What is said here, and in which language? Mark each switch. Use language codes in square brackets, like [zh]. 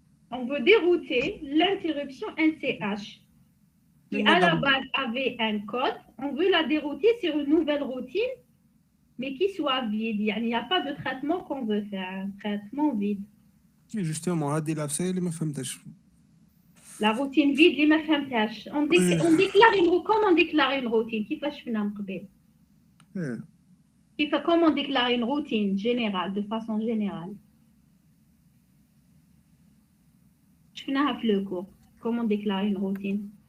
[fr] On veut dérouter l'interruption NCH qui, à la base, avait un code. On veut la dérouter sur une nouvelle routine, mais qui soit vide. Il n'y a pas de traitement qu'on veut faire, un traitement vide. [ar] Justement, هذه العفسة اللي ما فهمتهاش. [fr] La routine vide, [ar] اللي ما فهمتهاش. [fr] On déclare comment on déclare une routine? [ar] كيفاش فينا من قبل؟ [fr] Comment on déclare une routine générale, de façon générale? [ar] شفناها في [fr] le cours. Comment déclarer une routine?